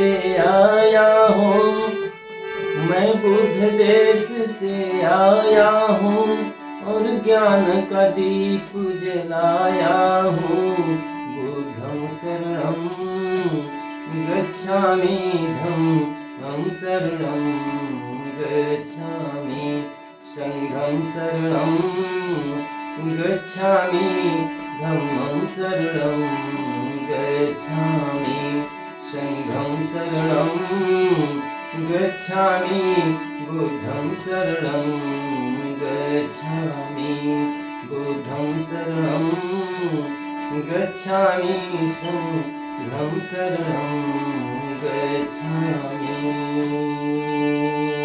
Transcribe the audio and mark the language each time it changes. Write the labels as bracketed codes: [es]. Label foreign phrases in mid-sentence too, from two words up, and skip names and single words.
[hi] आया हूँ, मैं बुद्ध देश से आया हूँ और ज्ञान का दीप जलाया हूँ। [pi] बुद्धं शरणं गच्छामि धम्मं शरणं गच्छामि संघं शरणं गच्छामि धम्मं शरणं गच्छामि संघं शरणं गच्छामि बुद्धं शरणं गच्छामि बुद्धं शरणं गच्छामि संघं शरणं गच्छामि।